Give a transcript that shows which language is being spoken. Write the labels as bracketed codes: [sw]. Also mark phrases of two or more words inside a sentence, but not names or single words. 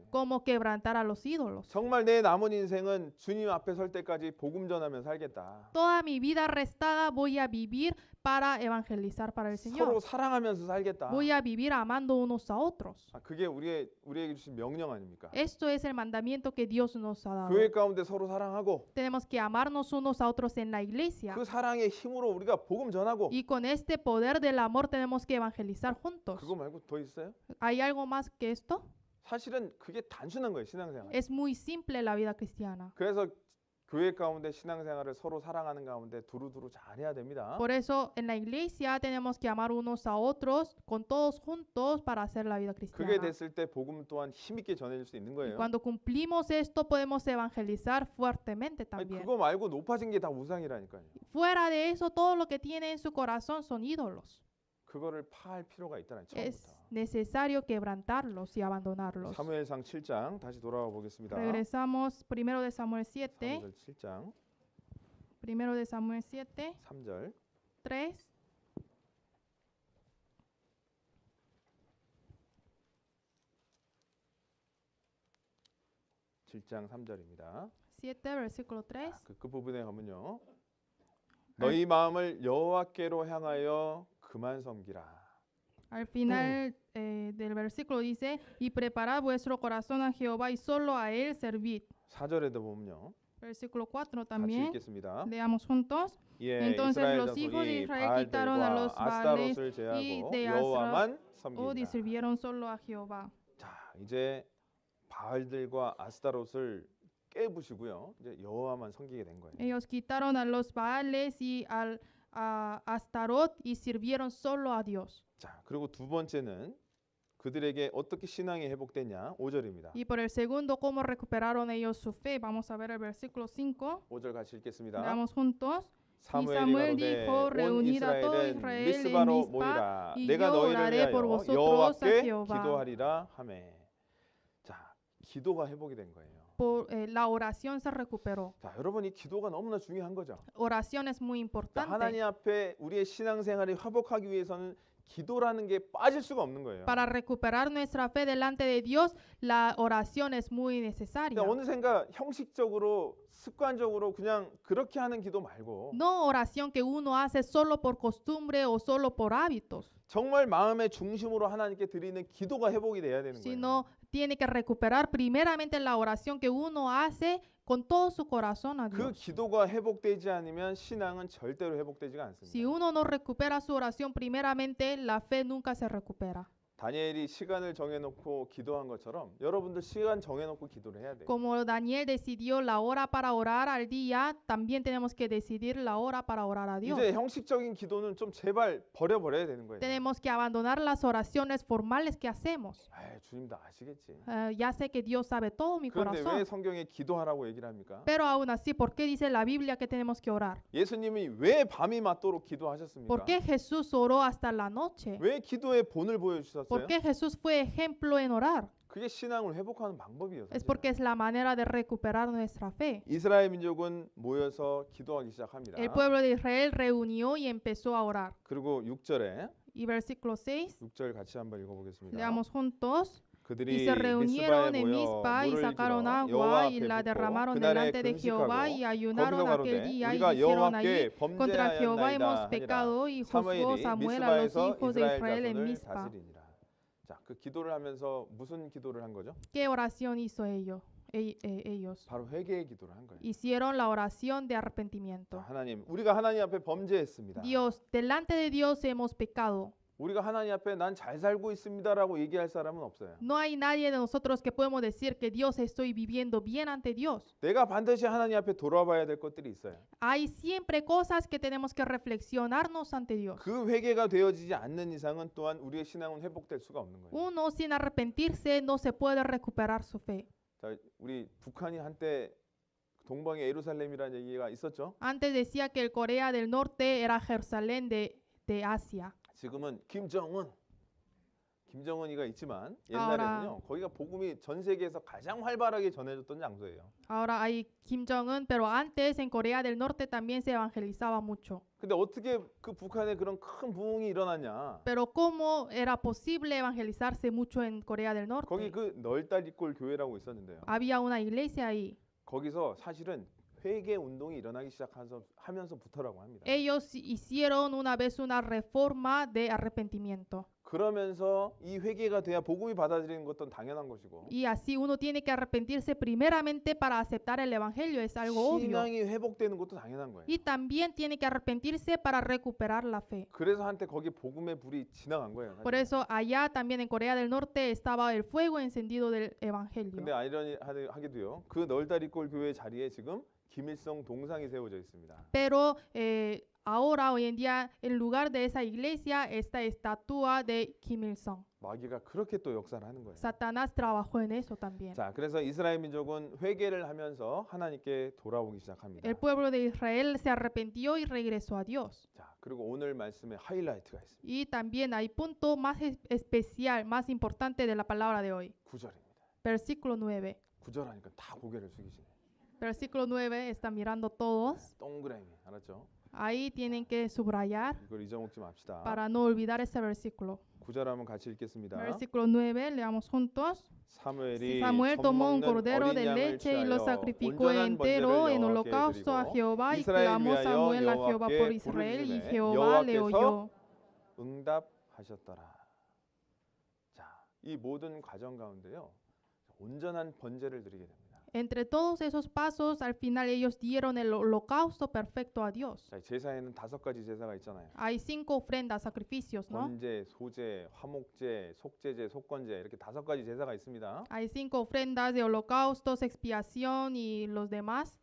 [es] Como quebrantar a los ídolos. [ko] 정말 내 남은 인생은 주님 앞에 설 때까지 복음 전하며 살겠다. [es] Toda mi vida restada voy a vivir para evangelizar para el [ko] 서로 [es] Señor. [ko] 사랑하면서 살겠다. [es] Voy a vivir amando unos a otros. [ko] 그게 우리에게 주신 명령 아닙니까? [es] Esto es el mandamiento que Dios nos ha dado. [ko] 교회 가운데 서로 사랑하고 [es] Tenemos que amarnos unos a otros en la iglesia. [ko] 그 사랑의 힘으로 우리가 복음 전하고 [es] Y con este poder del amor tenemos que evangelizar juntos. [ko] 그거 말고 더 있어요? [es] ¿Hay algo más que esto? [ko] 사실은 그게 단순한 거예요, 신앙생활. [es] Es muy simple la vida cristiana. [ko] 그래서 교회 가운데 신앙생활을 서로 사랑하는 가운데 두루두루 잘해야 됩니다. [es] Por eso en la iglesia tenemos que amar unos a otros con todos juntos para hacer la vida [ko] 그게 [es] cristiana. [ko] 됐을 때 복음 또한 힘있게 전해질 수 있는 [es] Y [ko] 거예요. [es] cuando cumplimos esto podemos evangelizar fuertemente [ko] 아니, [es] también. [ko] 그거 말고 높아진 게 다 우상이라니까요. [es] Fuera de eso, todo lo que tiene en su corazón son ídolos. [ko] 그거를 파할 필요가 있다는 [es] Es [ko] 처음부터. [es] necesario quebrantarlos y abandonarlos. [ko] 사무엘상 7장 다시 돌아와 보겠습니다. [es] Regresamos primero de Samuel 7, [ko] 사무엘 7장 [es] primero de Samuel 7, [ko] 3절 [es] 3. [ko] 7장 3절입니다. [es] 7, versículo 3. [ko] 그 부분에 가면요. 너희 마음을 여호와께로 향하여 그만 섬기라. [es] Al final del versículo dice, y preparad vuestro corazón a Jehová y solo a él servid. [ko] 4절에도 보면요. [es] Versículo 4 [ko] 같이 [es] también. [ko] 읽겠습니다. [es] Leamos juntos. [ko] 예, [es] Entonces [ko] 이스라엘 [es] los hijos de [ko] 자손이 [es] Israel quitaron a los [ko] 바알들과 [es] Baales [ko] 아스타롯을 [es] y [ko] 제하고 [es] de [ko] 여호와만 [es] Astarot y [ko] 섬긴다. [es] sirvieron solo a Jehová. [ko] 자, 이제 바알들과 아스타롯을 깨부시고요. 이제 여호와만 섬기게 된 거예요. [es] Ellos quitaron a los Baales y a Astarot y sirvieron solo a Dios. [ko] 자, 그리고 두 번째는 그들에게 어떻게 신앙이 회복됐냐? 5절입니다. [es] Y por el segundo, ¿cómo recuperaron ellos su fe? Vamos a ver el versículo 5. [ko] 5절 같이 읽겠습니다. [es] Leamos juntos. [ko] 사무엘이 [es] Samuel [ko] 가로되 [es] dijo, [ko] 온 [es] reunid a todo [ko] 이스라엘은 [es] Israel en [ko] 미스바로 [es] Mizpa, [ko] 모이라. [es] y [ko] 내가 [es] yo [ko] 너희를 [es] oraré [ko] 위하여 [es] por vosotros a [ko] 여호와께 [es] Jehová. [ko] 기도하리라 하매. 자, 기도가 회복이 된 거예요. [es] La oración se recuperó. [ko] 자, 여러분 이 기도가 너무나 중요한 거죠. [es] Oración es muy [ko] 자, [es] importante. [ko] 하나님 앞에 우리의 신앙생활이 회복하기 위해서는 기도라는 게 빠질 수가 없는 거예요. [es] Para recuperar nuestra fe delante de Dios, la oración es muy necesaria. [ko] 그러니까 어느샌가 형식적으로 습관적으로 그냥 그렇게 하는 기도 말고 [es] No oración que uno hace solo por costumbre o solo por hábitos, [ko] 정말 마음의 중심으로 하나님께 드리는 기도가 회복이 돼야 되는 거예요. [es] sino tiene que recuperar primeramente la oración que uno hace con todo su corazón a [ko] 그 [es] Dios. [ko] 기도가 회복되지 않으면 신앙은 절대로 회복되지가 않습니다. [es] Si uno no recupera su oración primeramente, la fe nunca se recupera. [ko] 다니엘이 시간을 정해놓고 기도한 것처럼 여러분들 시간 정해놓고 기도를 해야 돼요. [es] Como Daniel decidió la hora para orar al día, también tenemos que decidir la hora para orar a Dios. [ko] 이제 형식적인 기도는 좀 제발 버려야 되는 거예요. [es] Tenemos que abandonar las oraciones formales que hacemos. [ko] 아이, 주님 다 아시겠지. [es] Ya sé que Dios sabe todo mi [ko] 그런데 왜 [es] corazón, [ko] 성경에 기도하라고 얘기를 합니까? [es] pero aún así, ¿por qué dice la Biblia que tenemos que orar? [ko] 예수님이 왜 밤이 맞도록 기도하셨습니까? [es] ¿Por qué Jesús oró hasta la noche? [ko] 왜 기도의 본을 보여주셨어요? [es] ¿Por qué Jesús fue ejemplo en orar? [ko] 그게 신앙을 회복하는 방법이에요. [es] Es [ko] 사실은. [es] porque es la manera de recuperar nuestra fe. [ko] 이스라엘 민족은 모여서 기도하기 시작합니다. [es] El pueblo de Israel reunió y empezó a orar. [ko] 그리고 6절에 [es] Y versículo 6, [ko] 6절 같이 한번 읽어보겠습니다. [es] leamos juntos. Y [ko] 그들이 [es] se reunieron [ko] 미스바에 [es] en [ko] 모여 [es] Mizpa y [ko] 물을 [es] sacaron [ko] 길어 [es] agua [ko] 여호와 [es] y [ko] 앞에 [es] la [ko] 붓고 [es] derramaron [ko] 그날에 [es] delante de Jehová y [ko] 금식하고 [es] ayunaron [ko] 거기서 [es] aquel [ko] 가로되 [es] día y [ko] 우리가 [es] dijeron allí, [ko] 여호와께 [es] contra Jehová hemos [ko] 범죄하였나이다 [es] pecado [ko] 하니라. [es] y juzgó [ko] 사무엘이 [es] Samuel a los [ko] 미스바에서 [es] hijos de [ko] 이스라엘 [es] Israel en [ko] 자손을 [es] Mizpa. [ko] 다스리니라. 자, 그 기도를 하면서 무슨 기도를 한 거죠? [es] ¿Qué oración hizo ellos? [ko] 바로 회개의 기도를 한 거예요. [es] Hicieron la oración de [ko] 자, [es] arrepentimiento. [ko] 하나님, 우리가 하나님 앞에 범죄했습니다. [es] Dios, delante de Dios hemos pecado. [ko] 우리가 하나님 앞에 난 잘 살고 있습니다라고 얘기할 사람은 없어요. [es] No hay nadie de nosotros que podemos decir que Dios estoy viviendo bien ante Dios. [ko] 내가 반드시 하나님 앞에 돌아봐야 될 것들이 있어요. [es] Hay siempre cosas que tenemos que reflexionarnos ante Dios. [ko] 그 회개가 되어지지 않는 이상은 또한 우리의 신앙은 회복될 수가 없는 거예요. [es] Uno sin arrepentirse no se puede recuperar su fe. [ko] 자, 우리 북한이 한때 동방의 예루살렘이라는 얘기가 있었죠. [es] Antes decía que el Corea del Norte era Jerusalén de Asia. [ko] 지금은 김정은 김정은이가 있지만 옛날에는요. 거기가 복음이 전 세계에서 가장 활발하게 전해졌던 장소예요. [es] Ahora hay Kim Jong-un, pero antes en Corea del Norte también se evangelizaba mucho. [ko] 근데 어떻게 그 북한에 그런 큰 부흥이 일어났냐? [es] Pero ¿cómo era posible evangelizarse mucho en Corea del [ko] 거기 [es] Norte? [ko] 그 널다리꼴 교회라고 있었는데요. [es] Había una iglesia ahí. [ko] 거기서 사실은 회개 운동이 일어나기 시작하면서부터라고 합니다. [es] Ellos hicieron una vez una reforma de arrepentimiento. [ko] 그러면서 이 회개가 돼야 복음이 받아들이는 것도 당연한 것이고 [es] Y así uno tiene que arrepentirse primeramente para aceptar el evangelio, es algo obvio. [ko] 신앙이 회복되는 것도 당연한 거예요. [es] Y también tiene que arrepentirse para recuperar la fe. [ko] 그래서 한때 거기 복음의 불이 지나간 거예요. [es] Por [ko] 사실. [es] eso allá también en Corea del Norte estaba el fuego encendido del [ko] 근데 [es] evangelio. [ko] 아이러니하게도요. 그 널다리꼴 교회 자리에 지금 김일성 동상이 세워져 있습니다. [es] Pero ahora, hoy en día, en lugar de esa iglesia, esta estatua de Kim Il-sung. [ko] 마귀가 그렇게 또 역사를 하는 거예요. [es] Satanás trabajó en eso también. [ko] 자, 그래서 이스라엘 민족은 회개를 하면서 하나님께 돌아오기 시작합니다. [es] El pueblo de Israel se arrepintió y regresó a Dios. [ko] 자, 그리고 오늘 말씀에 하이라이트가 있습니다. [es] Y también hay punto más especial, más importante de la palabra de hoy. [ko] 9절입니다. [es] Versículo 9. [ko] 9절 하니까 다 고개를 숙이시네. [es] Versículo 9 está mirando todos. [ko] 동그라미, 알았죠? [es] Ahí tienen que subrayar [ko] 이걸 잊어먹지 맙시다. [es] para no olvidar ese versículo. [ko] 9절 한번 같이 읽겠습니다. [es] Versículo 9, leamos juntos. [ko] 사무엘이 [es] Samuel tomó un [ko] 젖먹는 [es] cordero [ko] 어린 [es] de [ko] 양을 [es] leche y lo [ko] 취하여 [es] sacrificó [ko] 온전한 [es] entero [ko] 번제를 [es] en [ko] 여호와께 [es] holocausto a [ko] 드리고 [es] Jehová y [ko] 이스라엘 [es] clamó [ko] 위하여 [es] Samuel a Jehová por [ko] 여호와께 [es] Israel y [ko] 부르짖음에 [es] Jehová le [ko] 여호와께서 [es] oyó. [ko] 응답하셨더라. 자, 이 모든 과정 가운데요. 온전한 번제를 드리게 됩니다. [es] Entre todos esos pasos, al final ellos dieron el holocausto perfecto a Dios. [ko] 자, 제사에는 5가지 제사가 있잖아요. [es] Hay 5 ofrendas, sacrificios, ¿no? [ko] 번제, 소제, 화목제, 속제제, 속건제 이렇게 5가지 제사가 있습니다. [es] Hay 5 ofrendas de holocaustos, expiación y los demás.